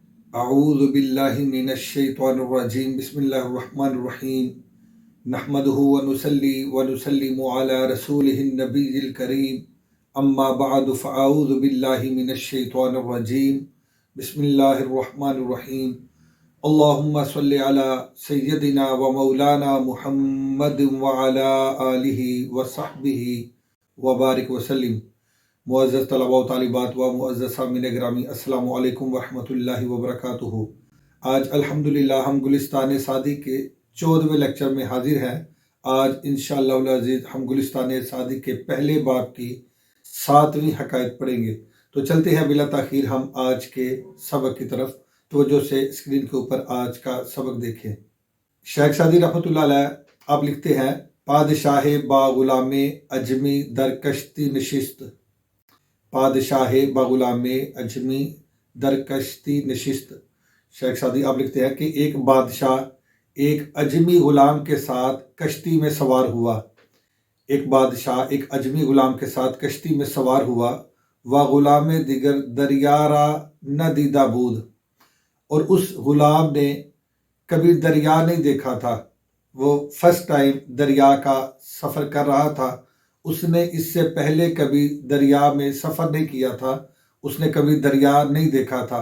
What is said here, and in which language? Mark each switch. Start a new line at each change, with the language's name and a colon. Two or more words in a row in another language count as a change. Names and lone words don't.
Arabic: اعوذ باللہ من الشیطان الرجیم بسم اللہ الرحمن الرحیم نحمده ونصلی ونسلم علی رسولہ النبی الکریم اما بعد فاعوذ باللہ من الشیطان الرجیم بسم اللہ الرحمن الرحیم اللہم صلی علی سیدنا و مولانا محمد وعلی آلہ وصحبہ وبارک وسلم۔
Urdu: معزز طلباء و طالبات و معزز سامعین گرامی،
Arabic: السلام علیکم ورحمۃ اللہ وبرکاتہ۔
Urdu: آج الحمدللہ ہم گلستان سعدی کے 14ویں لیکچر میں حاضر ہیں۔ آج
Arabic: انشاءاللہ العزیز
Urdu: ہم گلستان سعدی کے پہلے باب کی 7ویں حکایت پڑھیں گے۔ تو چلتے ہیں بلا تاخیر ہم آج کے سبق کی طرف۔ توجہ سے اسکرین کے اوپر آج کا سبق دیکھیں۔ شیخ سعدی
Arabic: رحمۃ اللہ علیہ
Urdu: آپ لکھتے ہیں،
Persian: پادشاہ با غلام اجمی در کشتی نشست۔ پادشاہ با غلام اجمی در کشتی نشست۔
Urdu: شیخ سعدی آپ لکھتے ہیں کہ ایک بادشاہ ایک اجمی غلام کے ساتھ کشتی میں سوار ہوا۔ ایک بادشاہ ایک اجمی غلام کے ساتھ کشتی میں سوار ہوا۔
Persian: و غلام دیگر دریا را نہ دیدہ بود،
Urdu: اور اس غلام نے کبھی دریا نہیں دیکھا تھا۔ وہ
English: first time
Urdu: دریا کا سفر کر رہا تھا۔ اس نے اس سے پہلے کبھی دریا میں سفر نہیں کیا تھا، اس نے کبھی دریا نہیں دیکھا تھا۔